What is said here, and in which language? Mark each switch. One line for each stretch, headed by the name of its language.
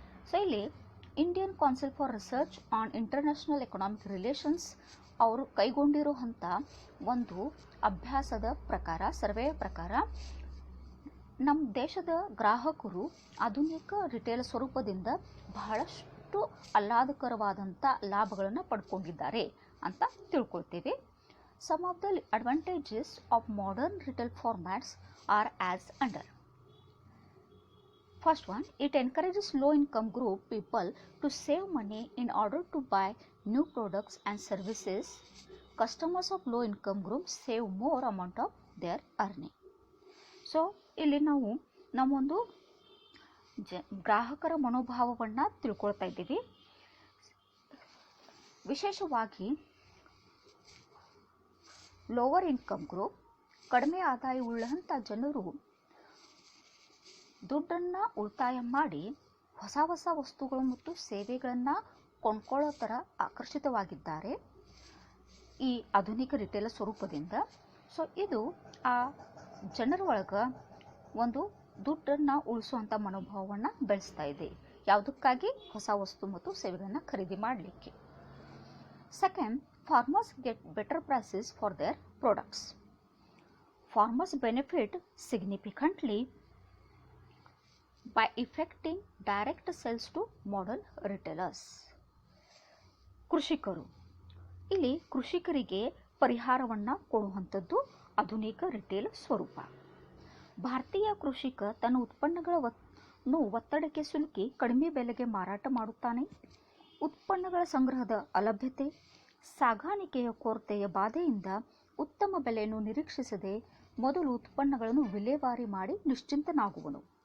Kannada: So ಇಲ್ಲಿ Indian council for research on international economic relations ಅವರು ಕೈಗೊಂಡಿರುವಂಥ ಒಂದು ಅಭ್ಯಾಸದ ಪ್ರಕಾರ, ಸರ್ವೆಯ ಪ್ರಕಾರ ನಮ್ಮ ದೇಶದ ಗ್ರಾಹಕರು ಆಧುನಿಕ ರಿಟೇಲ್ ಸ್ವರೂಪದಿಂದ ಬಹಳಷ್ಟು ಆಹ್ಲಾದಕರವಾದಂಥ ಲಾಭಗಳನ್ನು ಪಡ್ಕೊಂಡಿದ್ದಾರೆ ಅಂತ ತಿಳ್ಕೊಳ್ತೀವಿ.
English: Some of the advantages of modern retail formats are as under. First one, it encourages low-income group people to save money in order to buy new products and services. Customers of low-income groups save more amount of their earning.
Kannada: So, ಇಲ್ಲಿ ನಾವು ನಮ್ಮೊಂದು ಗ್ರಾಹಕರ ಮನೋಭಾವವನ್ನು ತಿಳ್ಕೊಳ್ತಾ ಇದ್ದೀವಿ. ವಿಶೇಷವಾಗಿ
English: lower income group,
Kannada: ಕಡಿಮೆ ಆದಾಯವುಳ್ಳಂಥ ಜನರು ದುಡ್ಡನ್ನು ಉಳಿತಾಯ ಮಾಡಿ ಹೊಸ ಹೊಸ ವಸ್ತುಗಳು ಮತ್ತು ಸೇವೆಗಳನ್ನು ಕೊಂಡ್ಕೊಳ್ಳೋ ಥರ ಆಕರ್ಷಿತವಾಗಿದ್ದಾರೆ ಈ ಆಧುನಿಕ ರಿಟೇಲ್ ಸ್ವರೂಪದಿಂದ. ಸೊ ಇದು ಆ ಜನರ ಒಳಗೆ ಒಂದು ದುಡ್ಡನ್ನು ಉಳಿಸುವಂಥ ಮನೋಭಾವವನ್ನು ಬೆಳೆಸ್ತಾ ಇದೆ. ಯಾವುದಕ್ಕಾಗಿ? ಹೊಸ ವಸ್ತು ಮತ್ತು ಸೇವೆಗಳನ್ನು ಖರೀದಿ ಮಾಡಲಿಕ್ಕೆ.
English: Second, farmers get better prices for their products. Farmers benefit significantly by effecting direct sales to modern retailers.
Kannada: ಕೃಷಿಕರು, ಇಲ್ಲಿ ಕೃಷಿಕರಿಗೆ ಪರಿಹಾರವನ್ನು ಕೊಡುವಂಥದ್ದು ಆಧುನಿಕ ರಿಟೇಲ್ ಸ್ವರೂಪ. ಭಾರತೀಯ ಕೃಷಿಕ ತನ್ನ ಉತ್ಪನ್ನಗಳನ್ನು ಒತ್ತಡಕ್ಕೆ ಸಿಲುಕಿ ಕಡಿಮೆ ಬೆಲೆಗೆ ಮಾರಾಟ ಮಾಡುತ್ತಾನೆ. ಉತ್ಪನ್ನಗಳ ಸಂಗ್ರಹದ ಅಲಭ್ಯತೆ, ಸಾಗಾಣಿಕೆಯ ಕೊರತೆಯ ಬಾಧೆಯಿಂದ ಉತ್ತಮ ಬೆಲೆಯನ್ನು ನಿರೀಕ್ಷಿಸದೆ ಮೊದಲು ಉತ್ಪನ್ನಗಳನ್ನು ವಿಲೇವಾರಿ ಮಾಡಿ ನಿಶ್ಚಿಂತನಾಗುವನು.